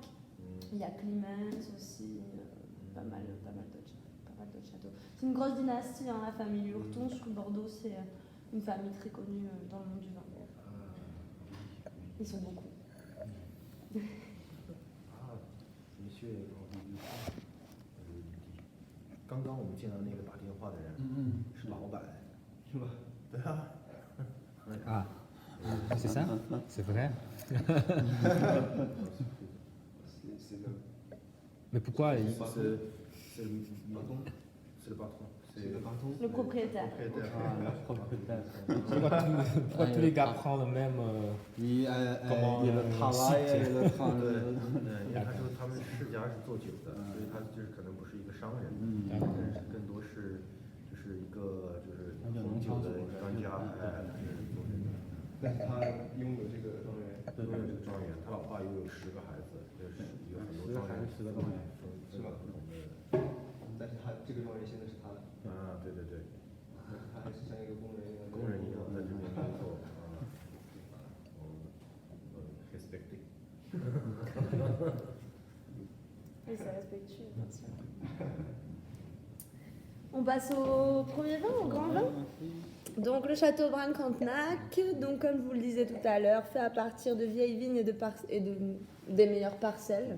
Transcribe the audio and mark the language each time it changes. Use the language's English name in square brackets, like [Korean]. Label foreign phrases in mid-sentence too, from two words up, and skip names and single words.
[French] Il y a Clemens aussi, pas mal d'autres châteaux. C'est une grosse dynastie, la famille Lurton. Sur Bordeaux, c'est une famille très connue dans le monde du vin. Ils sont beaucoup. Monsieur Henri Lurton， [Chinese] 刚刚我们见到那个打电话的人，是老板，是吧？对啊。 [French] C'est ça? C'est vrai? Mais pourquoi C'est le patron. C'est le patron. Le propriétaire. Le propriétaire. Pourquoi tous les gars prennent le même comment [Chinese] 因为他说他们世家是做酒的，所以他就是可能不是一个商人，更多是就是一个红酒的专家，但是他拥有这个庄园，他老爸又有10个孩子，就是有很多庄园，10个庄园，是吧？不同的。但是他这个庄园现在是他的。对。他还是像一个工人一样在这边工作。respecté. [French] Oui, c'est respectueux, bien sûr. On passe au premier vin, au grand vin. Donc le château Braine-Frontenac, donc comme je vous le disais tout à l'heure, fait à partir de vieilles vignes et des meilleures parcelles.